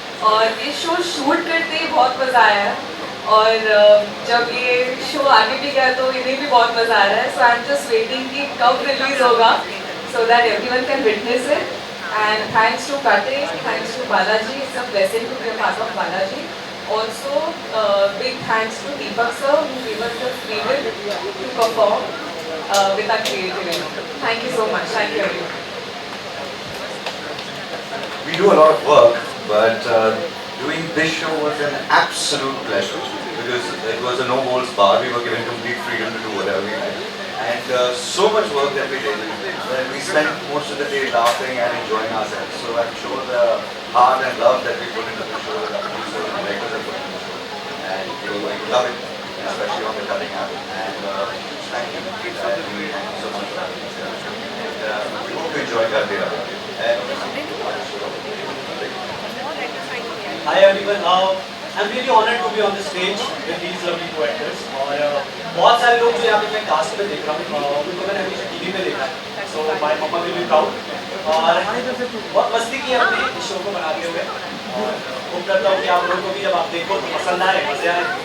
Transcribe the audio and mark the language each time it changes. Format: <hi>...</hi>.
<hi>और ये show shoot करते ही बहुत मज़ा आया और जब ये शो आगे भी गया तो इन्हें भी बहुत मज़ा आ रहा है।</hi> <en>so I am just waiting</en> <hi>कि कब रिलीज होगा</hi> <en>So that everyone can witness it. And thanks to Kate, thanks to Balaji, it's a blessing to be a part of Balaji. Also, big thanks to Deepak sir who gave us the freedom to perform with our creativity. Thank you so much. Thank you everyone. We do a lot of work, but doing this show was an absolute pleasure because it was a no holds bar. We were given complete freedom to do whatever we like, and so much work that we did. And we spent most of the day laughing and enjoying ourselves. So I'm sure the heart and love that we put into the show, the producers and directors have put into the show, and people are going to love it, especially on the cutting app. And thank you, thank you so much for having us here. And we hope you enjoy Garte Raha. Hi everyone, I'm really honored to be on the stage with these lovely two actors.</en> <hi>और बहुत सारे लोग जो यहाँ पे मैं cast में देख रहा हूँ उनको मैंने हमेशा टीवी पे देखा है।</hi> <en>So my mamma will be proud.</en> <hi>और बहुत मस्ती की हमने इस शो को बनाते हुए और उम्मीद करता हूँ कि आप लोगों को भी जब आप देखो तो पसंद आए, मजे आए।</hi>